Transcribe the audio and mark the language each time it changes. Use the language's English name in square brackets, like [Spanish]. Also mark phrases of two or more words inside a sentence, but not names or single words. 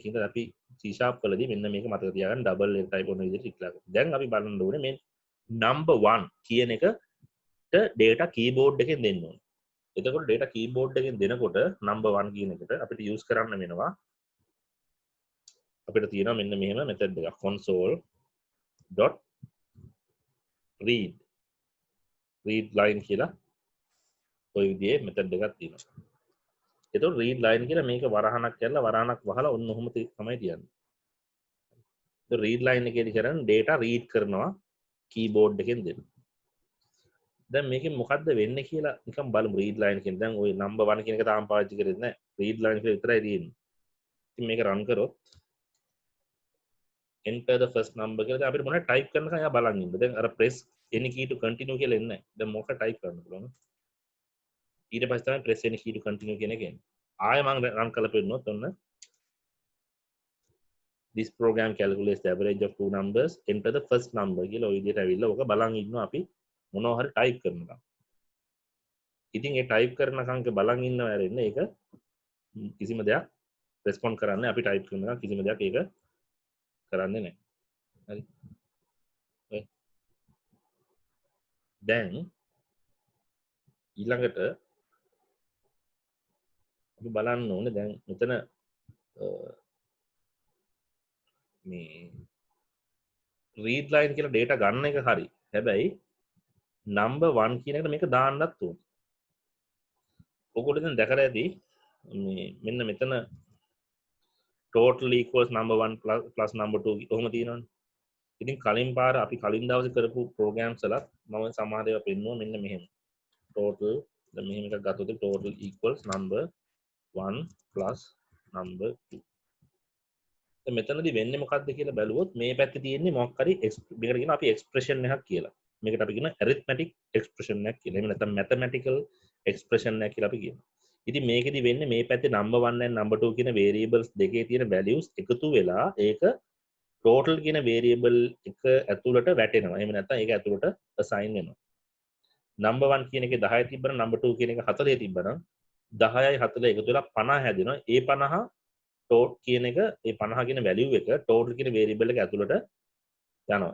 [Sinhala] ඒකින්ද අපි C# වලදී මෙන්න මේක මතක තියාගන්න [English] double data type [Sinhala] ඔන්න විදිහට declare කරනවා. දැන් අපි බලන්න ඕනේ මේ number 1 කියන එකට [English] data keyboard [Sinhala] එකෙන් දෙන්න ඕනේ. එතකොට [English] data keyboard [Sinhala] එකෙන් දෙනකොට number 1 කියන එකට අපිට use කරන්න වෙනවා අපිට තියෙනවා මෙන්න මෙහෙම method එකක් [English] console.read read line [Sinhala] කියලා ඔය විදිහේ method එකක් තියෙනවා. එතකොට [English] read line [Sinhala] කියලා මේක වරහණක් කරලා වරහණක් වහලා ඔන්න ඔහොම තමයි තියන්නේ. ඒ [English] read line [Sinhala] එකේදී කරන්නේ [English] data read [Sinhala] කරනවා keyboard එකෙන් දෙන්න. දැන් මේකෙන් මොකද්ද වෙන්නේ කියලා නිකන් බලමු [English] read line [Sinhala] එකෙන්. දැන් ওই number 1 කියන එක තාම පාවිච්චි කරෙන්නේ නැහැ. [English] read line [Sinhala] කියලා විතරයි තියෙන්නේ. ඉතින් මේක run කරොත් [English] enter the first number [Sinhala] කියලා අපිට මොනවද type කරනකම් එයා බලන් ඉන්න. දැන් අර [English] press any key to continue [Sinhala] කියලා එන්නේ නැහැ. දැන් මොකක් type කරන්න පුළුවන්. ඊට පස්සේ තමයි [English] press any key to continue [Sinhala] කියන එක එන්නේ. ආයෙ මම run කරලා පෙන්නනොත් ඔන්න [English] this program calculates the average of two numbers enter the first number [Sinhala] කියලා ඔය විදිහට ඇවිල්ලා ඔක බලන් ඉන්නවා අපි මොනවා හරි type කරනකම්. ඉතින් ඒ type කරනකම් බලන් ඉන්නවා ඇරෙන්නේ ඒක කිසිම දෙයක් respond කරන්නේ අපි type කරනකම් කිසිම දෙයක් ඒක කරන්නේ නැහැ. හරි. දැන් ඊළඟට අපි බලන්න ඕනේ දැන් මෙතන මේ [English] read line [Sinhala] කියලා data ගන්න එක හරි. හැබැයි number 1 කියන එකට මේක දාන්නත් ඕනේ. ඔයගොල්ලෝ දැන් දැකලා ඇති මේ මෙන්න මෙතන [English] total equals number 1 plus number 2 [Sinhala] කොහොම තියෙනවනේ. ඉතින් කලින් පාර අපි කලින් දවසේ කරපු programs වලත් මම සමහර ඒවා පෙන්නුවා මෙන්න මෙහෙම. total දැන් මෙහෙම එකක් ගත්තොත් [English] total equals number 1 plus number 2. [Sinhala] දැන් මෙතනදී වෙන්නේ මොකක්ද කියලා බැලුවොත් මේ පැත්තේ තියෙන්නේ මොකක් හරි මේකට කියන අපි expression එකක් කියලා. මේකට අපි කියන [English] arithmetic expression [Sinhala] එකක් කියලා. එහෙම නැත්නම් [English] mathematical expression [Sinhala] එකක් කියලා අපි කියනවා. ඉතින් මේකෙදි වෙන්නේ මේ පැත්තේ [English] number 1 and number 2 [Sinhala] කියන variables දෙකේ තියෙන values එකතු වෙලා ඒක total කියන variable එක ඇතුළට වැටෙනවා. එහෙම නැත්නම් ඒක ඇතුළට assign වෙනවා. number 1 කියන එකේ 10 තිබ්බනම් number 2 කියන එක 40 තිබ්බනම් 10යි 40 එකතු වෙලා 50 හැදෙනවා. ඒ 50 total කියන එක ඒ 50 කියන value එක total කියන variable එක ඇතුළට යනවා.